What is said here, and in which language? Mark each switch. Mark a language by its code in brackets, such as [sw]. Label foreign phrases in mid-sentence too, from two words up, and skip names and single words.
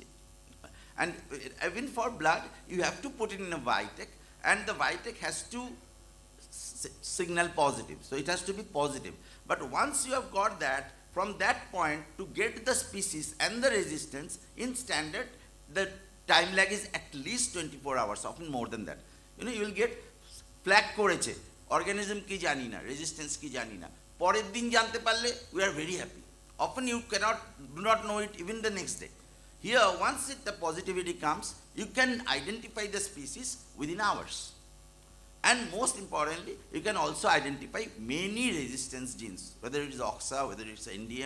[en] And even for blood, you have to put it in a Vitek, and the Vitek has to signal positive. So it has to be positive. But once you have got that, from that point to get the species and the resistance in standard, the time lag is at least 24 hours, often more than that. You will get flag [bn] koreche, organism ki jani na, resistance ki jani na. পরের দিন জানতে পারলে, [en] we are very happy. Often you do not know it even the next day. Here, once the positivity comes, you can identify the species within hours. And most importantly, you can also identify many resistance genes, whether it is OXA, whether it's NDM.